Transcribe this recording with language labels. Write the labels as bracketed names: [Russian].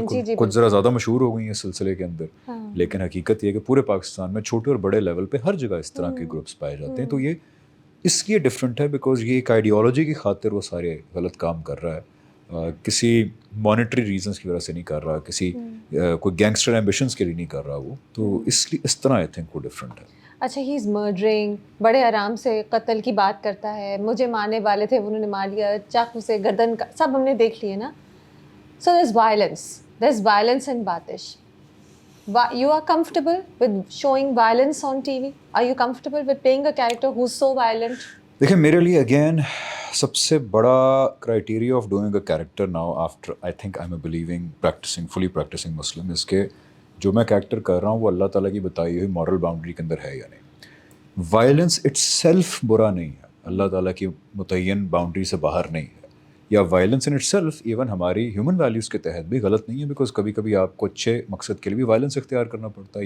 [Urdu] بالکل کچھ ذرا زیادہ مشہور ہو گئی ہیں اس سلسلے کے اندر، لیکن حقیقت یہ ہے کہ پورے پاکستان میں چھوٹے اور بڑے لیول پہ ہر جگہ اس طرح کے گروپس پائے جاتے ہیں. تو یہ اس لیے ڈفرینٹ ہے بیکاز یہ ایک آئیڈیالوجی کی خاطر وہ سارے غلط کام کر رہا ہے، کسی مانیٹری ریزنس کی وجہ سے نہیں کر رہا، کسی کوئی گینگسٹر ایمبیشنس کے لیے نہیں کر رہا وہ. تو اس لیے اس طرح آئی تھنک وہ ڈفرینٹ ہے. اچھا، [English] he is murdering, [Urdu] بڑے آرام سے قتل کی بات کرتا ہے، مجھے مارنے والے تھے انہوں نے مار لیا، چاقو سے گردن کا، سب ہم نے دیکھ لیے نا. [English] So there is violence in both. You are comfortable with showing violence on TV? Are you comfortable with playing a character who's so violent? [Urdu] دیکھیں میرے لیے اگین سب سے بڑا criteria [English] of doing a character now after I think I am a believing fully practicing Muslim [Urdu] اس کے جو میں character کر رہا ہوں وہ اللہ تعالیٰ کی بتائی ہوئی مورل باؤنڈری کے اندر ہے یا نہیں. وائلنس اٹ سیلف برا نہیں ہے، اللہ تعالیٰ کی متعین باؤنڈری سے باہر نہیں ہے، یا violence in it self even ہماری ہیومن ویلیوز کے تحت بھی غلط نہیں ہے، بیکاز کبھی کبھی آپ کو اچھے مقصد کے لیے بھی وائلنس اختیار کرنا پڑتا ہے.